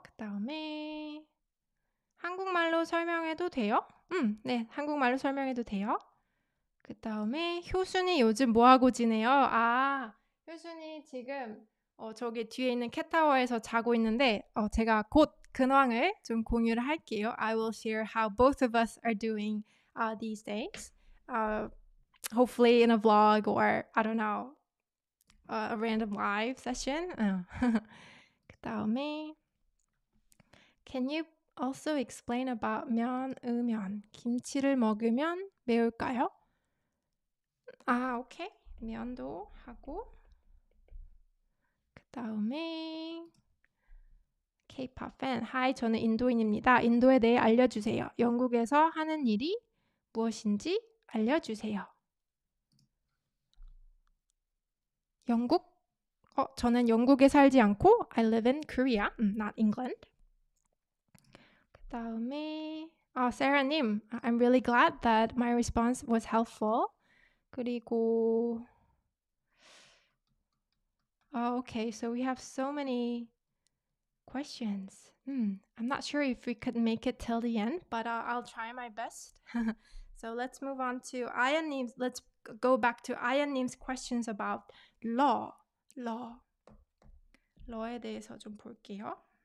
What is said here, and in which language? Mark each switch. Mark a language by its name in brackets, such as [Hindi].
[Korean] 그다음에 한국말로 설명해도 돼요? 네, 한국말로 설명해도 돼요. 그 다음에 효순이 요즘 뭐하고 지내요? 효순이 지금 저기 뒤에 있는 캣타워에서 자고 있는데 제가 곧 근황을 좀 공유를 할게요. [English] I will share how both of us are doing these days. Hopefully in a vlog or I don't know, a random live session. [Korean] 그 다음에 [English] Can you also explain about 면, 으면? [Korean] 김치를 먹으면 매울까요? 오케이. 면도 하고 그 다음에 K-pop 팬. Hi, 저는 인도인입니다. 인도에 대해 알려주세요. 영국에서 하는 일이 무엇인지 알려주세요. 영국? 저는 영국에 살지 않고 [English] I live in Korea, not England. [Korean] 그 다음에 [English] Sarah님, I'm really glad that my response was helpful. 그리고 okay, so we have so many questions. I'm not sure if we could make it till the end, but I'll try my best. So let's move on to Ayan님's. Let's go back to Ayan님's questions about law. [Korean] law에 대해서 좀 볼게요.